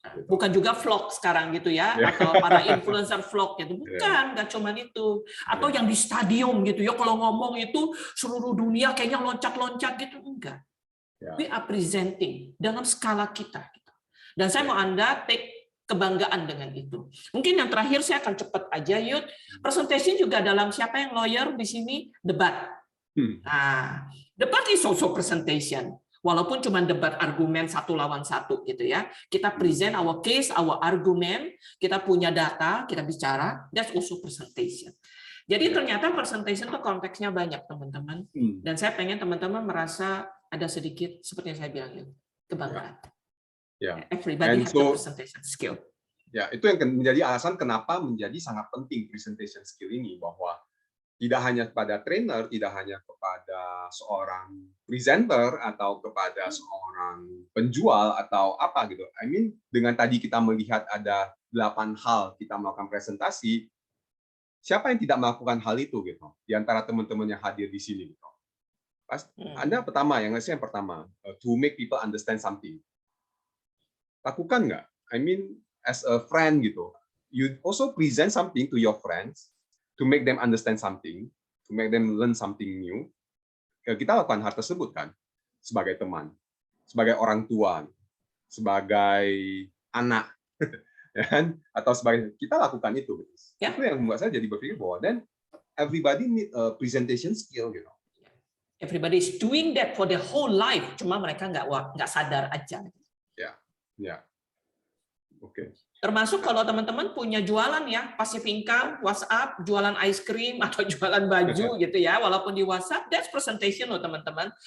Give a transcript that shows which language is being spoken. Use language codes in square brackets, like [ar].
[id] Bukan juga vlog sekarang gitu ya, atau para influencer vlog gitu, bukan, nggak cuma itu, atau yang di stadium gitu ya, kalau ngomong itu seluruh dunia kayaknya loncat-loncat gitu, enggak. [en] We are presenting [id] dalam skala kita. Gitu. Dan saya mau Anda take kebanggaan dengan itu. Mungkin yang terakhir saya akan cepat aja, Yud. Presentation juga dalam siapa yang lawyer di sini debat. [en] Nah, debat is also presentation. [id] Walaupun cuma debat argumen 1 lawan 1 gitu ya. Kita [en] present our case, our argument, [id] kita punya data, kita bicara, [en] that's also presentation. [id] Jadi ternyata presentation itu konteksnya banyak, teman-teman. Dan saya pengen teman-teman merasa ada sedikit, seperti yang saya bilang, kebanggaan. [en] Everybody has the presentation skill. [id] Ya, itu yang menjadi alasan kenapa menjadi sangat penting presentation skill ini, bahwa tidak hanya kepada trainer, tidak hanya kepada seorang presenter atau kepada seorang penjual atau apa gitu. [en] I mean, [id] dengan tadi kita melihat ada 8 hal kita melakukan presentasi, siapa yang tidak melakukan hal itu gitu? Di antara teman-teman yang hadir di sini gitu. Anda pertama, yang pertama, [en] to make people understand something. [id] Lakukan nggak? [en] I mean, as a friend gitu. You also present something to your friends to make them understand something, to make them learn something new. [id] Kita lakukan hal tersebut kan, sebagai teman, sebagai orang tua, sebagai anak, atau sebagai kita lakukan itu. Itu yang membuat saya jadi berpikir bahwa [en] then everybody need a presentation skill [id] gitu. [en] Everybody is doing that for their whole life, [id] cuma mereka nggak sadar aja. Ya. Oke. Termasuk kalau teman-teman punya jualan ya, passive income, WhatsApp, jualan ice cream atau jualan baju gitu ya, walaupun di WhatsApp, [en] that's presentation [id] loh teman-teman.